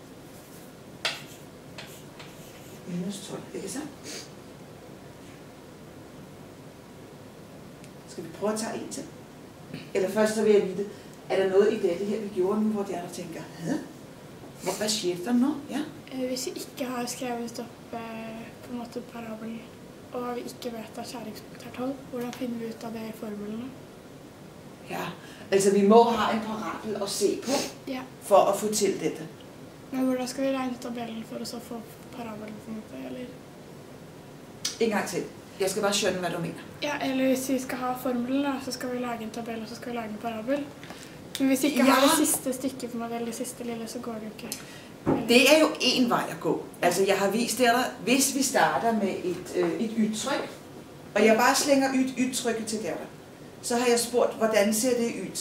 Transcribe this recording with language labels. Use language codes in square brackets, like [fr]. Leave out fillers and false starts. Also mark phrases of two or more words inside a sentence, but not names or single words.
[da] Minus 12, ikke så? Skal vi prøve at tage en til? Eller først så vil jeg vide, er der noget i dette her, vi gjorde nu, hvor de andre tænker, hvad skete der nu? Ja? [no] Hvis vi ikke har skrevet op på en måte parabel, og vi ikke vet at skjæringspunkt er 12, hvordan finder vi ut av det i formlene? [da] Ja, altså vi må have en parabel at se på, for at få til dette. Men hvordan skal vi regne tabellen for at så få parabelen på en måte, eller? En gang til. Jeg skal bare skjønne, hvad du mener. [no] Ja, eller hvis vi skal have formelen, så skal vi lage en tabell, og så skal vi lage en parabel. [da] Men hvis vi ikke har det sidste stykke på modell, det sidste lille, så går det jo ikke. Eller? Det er jo en vej at gå. Altså jeg har vist der, hvis vi starter med et yttryk, og jeg bare slænger yttrykket til der, så har jeg spurgt, hvordan ser det ud?